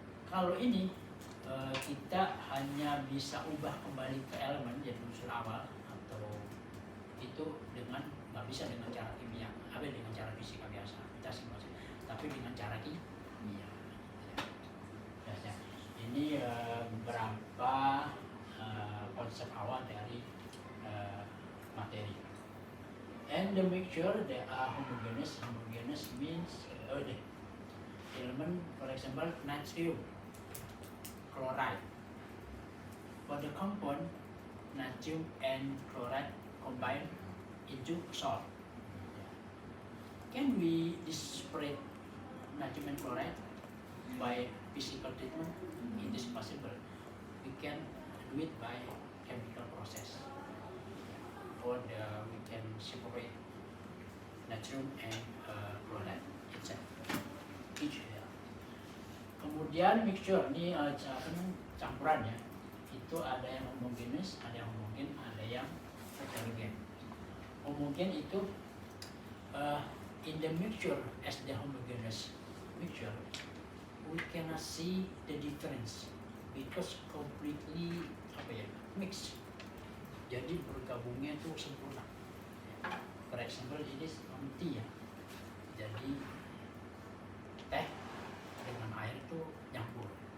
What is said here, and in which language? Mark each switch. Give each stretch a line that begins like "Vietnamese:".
Indonesian: Kalau ini kita hanya bisa ubah kembali ke elemen jadi unsur awal, atau itu dengan nggak bisa dengan cara kimia, dengan cara fisika biasa, kita simulasi, tapi dengan cara kimia. Ya. Ini beberapa konsep awal dari materi.
English: And the mixture, they are homogeneous. Homogeneous means the element, for example, natrium chloride. For the compound, natrium and chloride combine into salt. Can we separate natrium and chloride by physical treatment? It is possible. We can do it by chemical process. Or we can separate natrium and chloride itself.
Indonesian: Kemudian mixture ini campuran ya. Itu ada yang homogeneous, ada yang homogen, ada yang heterogen. Homogen itu
English: in the mixture as the homogeneous mixture, we cannot see the difference because completely mixed.
Indonesian: Jadi bergabungnya itu sempurna.
English: For example,
Indonesian: ini tea ya. Jadi teh dengan air itu nyampur.